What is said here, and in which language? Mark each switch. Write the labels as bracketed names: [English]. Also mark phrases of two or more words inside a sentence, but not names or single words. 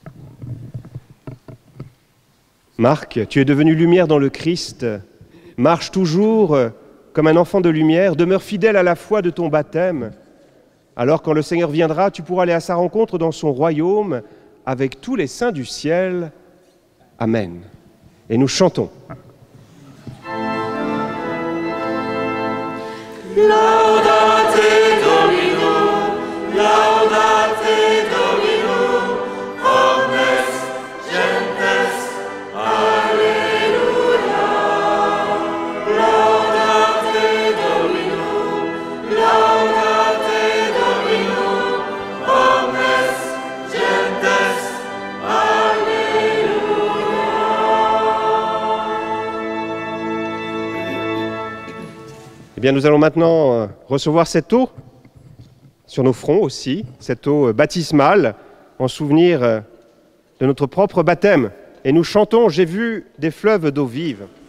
[French] Marc, tu es devenu lumière dans le Christ. Marche toujours comme un enfant de lumière. Demeure fidèle à la foi de ton baptême. Alors, quand le Seigneur viendra, tu pourras aller à sa rencontre dans son royaume avec tous les saints du ciel. Amen. Et nous chantons. [Latin] Laudate Domino, laudate Domino, omnes gentes, alleluia. Laudate Domino, laudate Domino, omnes gentes, alleluia. [French] Eh bien, nous allons maintenant recevoir cette eau sur nos fronts aussi, cette eau baptismale, en souvenir de notre propre baptême. Et nous chantons « J'ai vu des fleuves d'eau vive ».